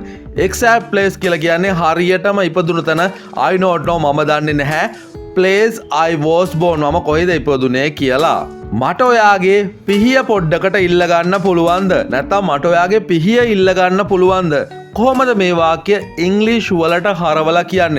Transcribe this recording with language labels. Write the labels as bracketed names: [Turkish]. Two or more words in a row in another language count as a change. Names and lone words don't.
[English] exact place [Sinhala] කියලා කියන්නේ හරියටම ඉපදුණු තැන. [English] I don't know [Sinhala] මම දන්නේ නැහැ [English] place I was born [Sinhala] මම කොහෙද ඉපදුනේ කියලා. මට ඔයාගේ පිහිය පොඩ්ඩකට ඉල්ල ගන්න පුළුවන්ද? නැත්නම් මට ඔයාගේ පිහිය ඉල්ල ගන්න පුළුවන්ද? කොහොමද මේ වාක්‍ය ඉංග්‍රීසි වලට හරවලා කියන්නේ?